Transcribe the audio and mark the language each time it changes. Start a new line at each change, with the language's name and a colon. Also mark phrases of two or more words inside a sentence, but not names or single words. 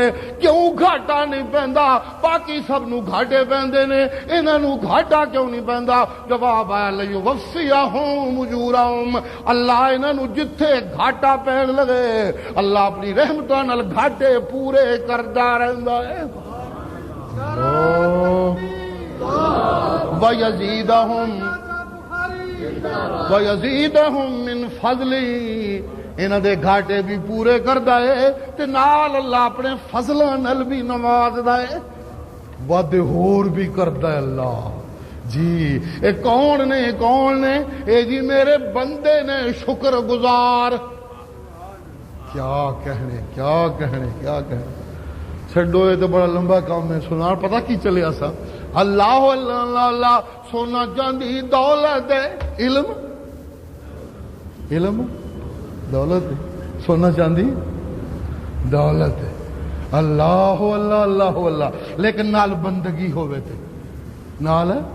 Punjabi: کیوں گھاٹا نہیں پیندا؟ باقی سب نو گھاٹے پیندے نے، انہاں نو گھاٹا کیوں نہیں پیندا؟ جواب آیا
Arabic: لیوفیہم اجورہم،
Punjabi: اللہ انہاں نو جتھے گھاٹا پین لگے اللہ اپنی رحمتاں نال گھاٹے پورے کردا رہندا ہے۔
Arabic: وَيَزِيدَهُم مِّن فَضْلِهِ،
Punjabi: انہاں دے گھاٹے بھی پورے کردا ہے تے نال اللہ اپنے فضلاں نال بھی نوازدا ہے، وعدے ہور بھی کردا ہے اللہ۔ جی اے کون نے؟ اے جی میرے بندے نے شکر گزار۔ کیا کہنے چھڈو،
Urdu: یہ تو بڑا لمبا کام ہے،
Punjabi: سنا پتہ کی چلے ایسا۔ اللہ اللہ اللہ، سونا چاندی دولت ہے، علم دولت ہے، سونا چاندی دولت ہے، اللہ اللہ اللہ اللہ، لیکن نال بندگی ہوئے تھے، نال